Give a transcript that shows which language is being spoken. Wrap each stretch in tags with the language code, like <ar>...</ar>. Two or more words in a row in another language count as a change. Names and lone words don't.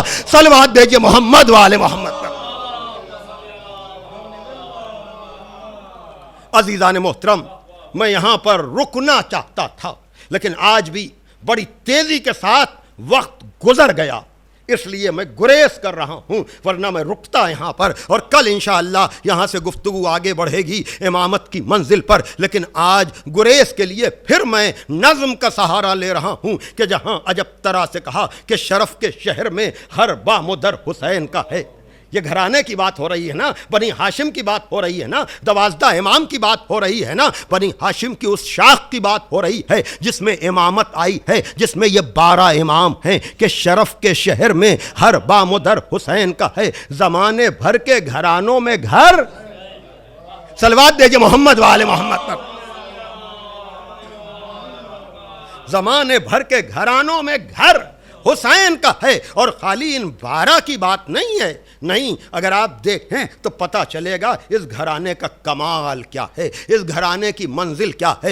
<ur>صلوات دیجئے محمد والے محمد پر۔ عزیزان محترم، میں یہاں پر رکنا چاہتا تھا، لیکن آج بھی بڑی تیزی کے ساتھ وقت گزر گیا، اس لیے میں گریز کر رہا ہوں، ورنہ میں رکتا یہاں پر، اور کل انشاءاللہ یہاں سے گفتگو آگے بڑھے گی امامت کی منزل پر۔ لیکن آج گریز کے لیے پھر میں نظم کا سہارا لے رہا ہوں کہ جہاں عجب طرح سے کہا کہ شرف کے شہر میں ہر بام و در حسین کا ہے۔ یہ گھرانے کی بات ہو رہی ہے نا، بنی ہاشم کی بات ہو رہی ہے نا، 12 امام کی بات ہو رہی ہے نا، بنی ہاشم کی اس شاخ کی بات ہو رہی ہے جس میں امامت آئی ہے، جس میں یہ 12 امام ہیں کہ شرف کے شہر میں ہر بام و در حسین کا ہے، زمانے بھر کے گھرانوں میں گھر۔ صلوات دیجئے محمد والے محمد پر۔ زمانے بھر کے گھرانوں میں گھر حسین کا ہے، اور خالی ان 12 کی بات نہیں ہے، نہیں، اگر آپ دیکھیں تو پتہ چلے گا اس گھرانے کا کمال کیا ہے، اس گھرانے کی منزل کیا ہے۔</ur>